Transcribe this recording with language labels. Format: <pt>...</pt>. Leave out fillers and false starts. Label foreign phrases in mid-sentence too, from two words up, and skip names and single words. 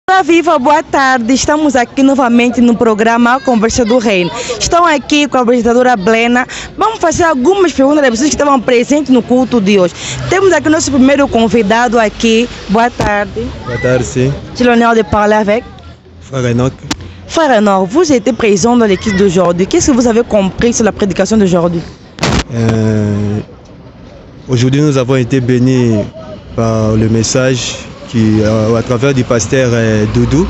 <pt>Viva, viva, boa tarde. Estamos aqui novamente no programa Conversa do Reino. Estão aqui com a apresentadora Blena. Vamos fazer algumas perguntas das pessoas que estavam presentes no culto de hoje. Temos aqui nosso primeiro convidado aqui. Boa tarde. Boa tarde, sim.</pt> <fr>J'ai l'honneur de parler avec Frère Enoch. Frère Enoch, vous étiez présent dans l'équipe d'aujourd'hui. Qu'est-ce que vous avez compris sur la prédication d'aujourd'hui? Aujourd'hui, nous avons été bénis par le message à travers du pasteur Doudou.</fr>